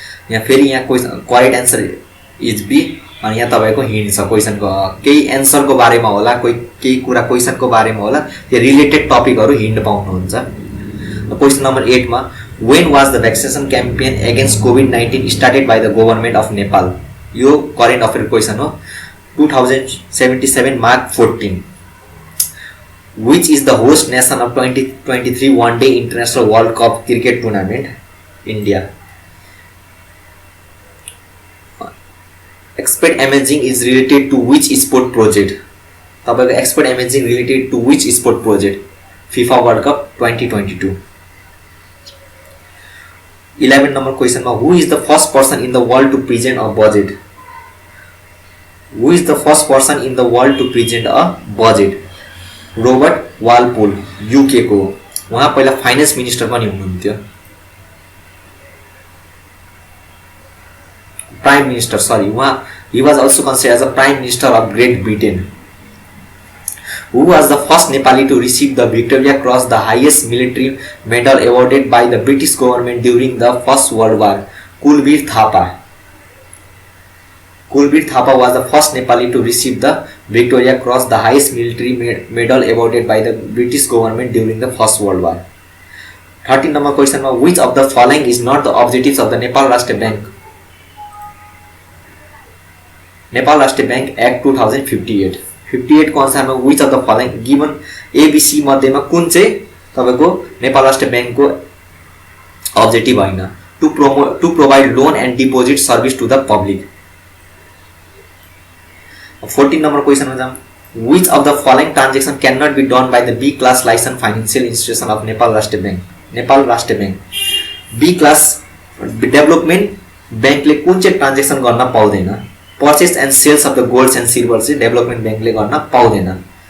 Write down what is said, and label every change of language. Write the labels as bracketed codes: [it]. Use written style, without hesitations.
[ne] यहाँ फेरि यहाँ [en] Question correct answer is B. [ne] अनि यहाँ तपाईको हिन्ट छ क्वेशनको, केही एन्सरको बारेमा होला, केही कुरा क्वेशनको बारेमा होला, त्यो रिलेटेड टपिकहरु हिन्ट पाउनुहुन्छ। [en] Question number 8 मा, when was the vaccination campaign against COVID started by the government of Nepal? [ne] यो करेन्ट अफेयर क्वेशन हो। 2077 March 14। [en] Which is the host nation of 2023 One Day International World Cup Cricket Tournament? India. Expert imaging is related to which sport project? तपाईको expert imaging related to which sport project? FIFA World Cup 2022. 11 number क्वेशनमा, who is the first person in the world to present a budget? Who is the first person in the world to present a budget? [ne] Robert Walpole, UK को। उहाँ पहिला finance minister पनि हुनुहुन्थ्यो। [en] Prime minister, sorry, उहाँ he was also considered as a prime minister of Great Britain. Who was the first Nepali to receive the Victoria Cross, the highest military medal awarded by the British government during the First World War? Kulbir Thapa. Kulbir Thapa was the first Nepali to receive the Victoria Cross, the highest military medal awarded by the British government during the First World War. 13 number question, which of the following is not the objectives of the Nepal Rashtriya Bank? Nepal Rashtriya Bank Act 2058. [ne] 58 को अनुसारमा [en] which of the following given A B C [ne] मध्येमा कुन चाहिँ तपाईको नेपाल राष्ट्र बैंकको [en] objective [ne] हैन [en] To provide loan and deposit service to the public. [ne] 14 number क्वेशनमा jam. [en] Which of the following transaction cannot be done by the B class licensed financial institution of Nepal Rashtra Bank? [ne] Nepal राष्ट्र bank B class development बैंकले कुन चाहिँ transaction गर्न पाउँदैन? [en] purchase and sales of the golds and silver [ne] चाहिँ development बैंकले गर्न पाउँदैन।